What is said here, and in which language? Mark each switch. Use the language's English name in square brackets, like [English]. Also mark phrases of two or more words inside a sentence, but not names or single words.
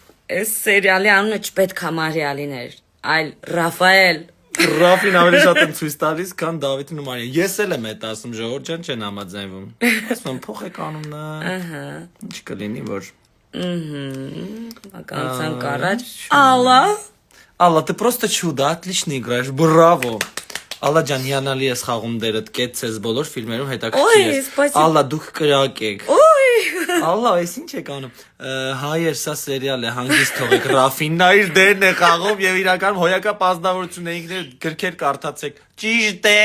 [Armenian] Այս սերիալի անունը չպետք է Մարիալին էր, այլ Ռաֆայել։ Ռաֆին ավելի շատ եմ ցույց տալիս, քան Դավիթին ու Մարիան։ Ես էլ եմ այդ ասում, ժողովուրդ ջան, չեն համաձայնվում։ Ասում եմ փոխեք անունը։ Ահա։ Ինչ կլինի, որ Ականցանք առաջ։ Ալլա։ [Russian] Алла, ты просто чудо, отлично играешь, браво. [Armenian] Алла ջան, հիանալի ես խաղում դերդ, կեցես բոլոր ֆիլմերում հետաքրքիր ես։ Алла, դուք կրակ եք։ Алла, այս ինչ եք անում։ Հայեր, սա սերիալ է, հանգիստ թողեք, Ռաֆինն իր դերն է խաղում եւ իրականում հոյակապ ազնվորություն է, ինքներ գրքեր կարդացեք։ Ճիշտ է։